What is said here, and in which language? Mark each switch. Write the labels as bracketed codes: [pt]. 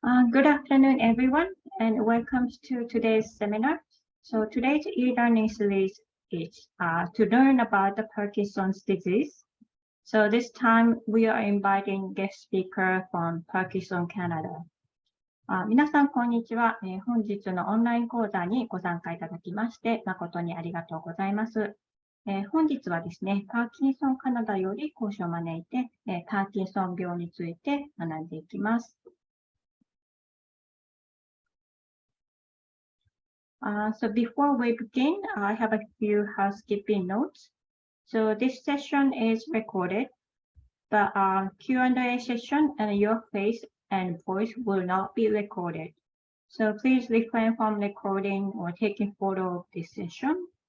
[en] Good afternoon, everyone, and welcome to today's seminar. So today's e-learning series is to learn about the Parkinson's disease. So this time we are inviting guest speaker from Parkinson Canada. [ja] 皆さん、こんにちは。本日のオンライン講座にご参加いただきまして、誠にありがとうございます。本日はですね、パーキンソンカナダより講師を招いて、パーキンソン病について学んでいきます。 [en] So before we begin, I have a few housekeeping notes. So this session is recorded, but Q&A session and your face and voice will not be recorded. So please refrain from recording or taking photo of this session.